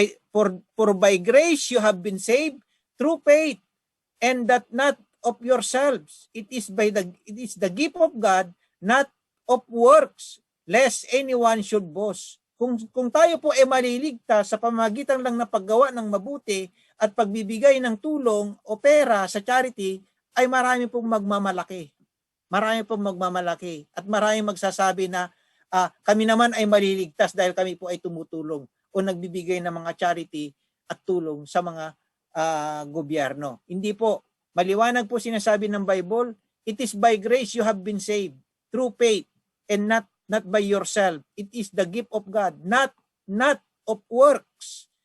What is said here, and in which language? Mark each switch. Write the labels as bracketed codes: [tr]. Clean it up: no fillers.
[en] For by grace you have been saved through faith, and that not of yourselves. It is the gift of God, not of works, lest anyone should boast. [tl] Kung tayo po ay maliligtas sa pamamagitan lang ng paggawa ng mabuti at pagbibigay ng tulong o pera sa charity, ay marami pong magmamalaki. Marami pong magmamalaki. At marami magsasabi na kami naman ay maliligtas dahil kami po ay tumutulong o nagbibigay ng mga charity at tulong sa mga gobyerno. Hindi po. Maliwanag po sinasabi ng Bible, [en] it is by grace you have been saved through faith and not by yourself. It is the gift of God, not of works.